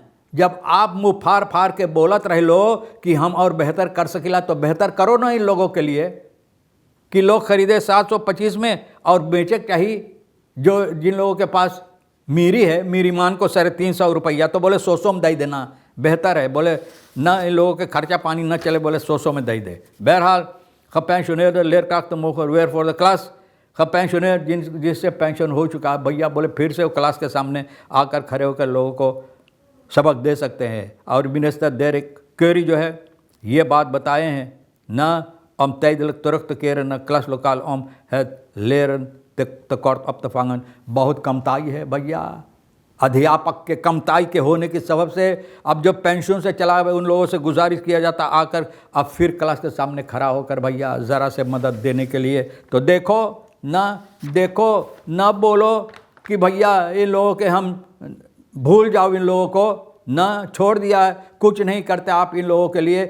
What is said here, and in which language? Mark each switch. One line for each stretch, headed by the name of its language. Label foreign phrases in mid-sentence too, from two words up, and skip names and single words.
Caribbean Hindustani: जब आप मुँह फाड़ के बोलत रह लो कि हम और बेहतर कर सकेला, तो बेहतर करो ना इन लोगों के लिए कि लोग ख़रीदे 725 में और बेचे चाहिए। जो जिन लोगों के पास मीरी है, मीरी मान को 350 रुपया, तो बोले 100 में दे देना बेहतर है। बोले ना इन लोगों के खर्चा पानी न चले, बोले 100 में दे दे। बहरहाल
Dutch: gepensioneerde leerkrachten mogen weer voor de klas
Caribbean Hindustani: पेंशनर जिससे पेंशन हो चुका है भैया बोले फिर से वो क्लास के सामने आकर खड़े होकर लोगों को सबक दे सकते हैं। और मिनिस्टर डेरेक क्वेरी जो है ये बात बताए हैं ना
Dutch: om tijdelijk terug te keren naar klaslokaal om het leren tekort op te vangen।
Caribbean Hindustani: बहुत कमताई है भैया, अध्यापक के कमताई के होने की सबब से अब जो पेंशन से चला हुआ उन लोगों से गुजारिश किया जाता आकर अब फिर क्लास के सामने खड़ा होकर भैया ज़रा से मदद देने के लिए। तो देखो ना बोलो कि भैया इन लोगों के हम भूल जाओ, इन लोगों को ना छोड़ दिया है, कुछ नहीं करते आप इन लोगों के लिए।